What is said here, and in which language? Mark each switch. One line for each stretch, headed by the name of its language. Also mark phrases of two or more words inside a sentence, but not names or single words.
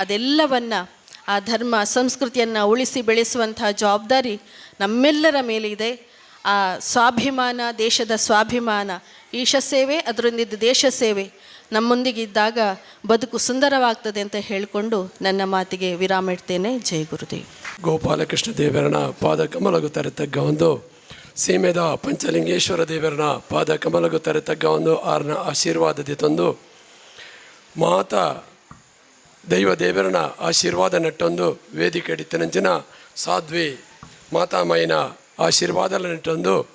Kannada: ಆದ್ದರಿಂದ ಅದೆಲ್ಲವನ್ನು ಆ ಧರ್ಮ ಸಂಸ್ಕೃತಿಯನ್ನು ಉಳಿಸಿ ಬೆಳೆಸುವಂಥ ಜವಾಬ್ದಾರಿ ನಮ್ಮೆಲ್ಲರ ಮೇಲಿದೆ. ಆ ಸ್ವಾಭಿಮಾನ, ದೇಶದ ಸ್ವಾಭಿಮಾನ, ಈಶ ಸೇವೆ ಅದರೊಂದಿದ್ದು ದೇಶ ಸೇವೆ ನಮ್ಮೊಂದಿಗಿದ್ದಾಗ ಬದುಕು ಸುಂದರವಾಗ್ತದೆ ಅಂತ ಹೇಳಿಕೊಂಡು ನನ್ನ ಮಾತಿಗೆ ವಿರಾಮ ಇಡ್ತೇನೆ. ಜೈ ಗುರುದೇವ್.
Tulu: ಗೋಪಾಲಕೃಷ್ಣ ದೇವರನ ಪಾದ ಕಮಲಗು ತರೆತಗ್ಗ ಒಂದು ಸೀಮೆದ ಪಂಚಲಿಂಗೇಶ್ವರ ದೇವರನ ಪಾದ ಕಮಲಗು ತರೆತಗ್ಗ ಒಂದು ಆರ್ನ ಆಶೀರ್ವಾದದಿ ತಂದು ಮಾತಾ ದೈವ ದೇವರನ ಆಶೀರ್ವಾದ ನೆಟ್ಟೊಂದು ವೇದಿಕೆ ಇಡಿತನಂಚಿನ ಸಾಧ್ವಿ ಮಾತಾಮಯ್ಯನ ಆಶೀರ್ವಾದ ನೆಟ್ಟೊಂದು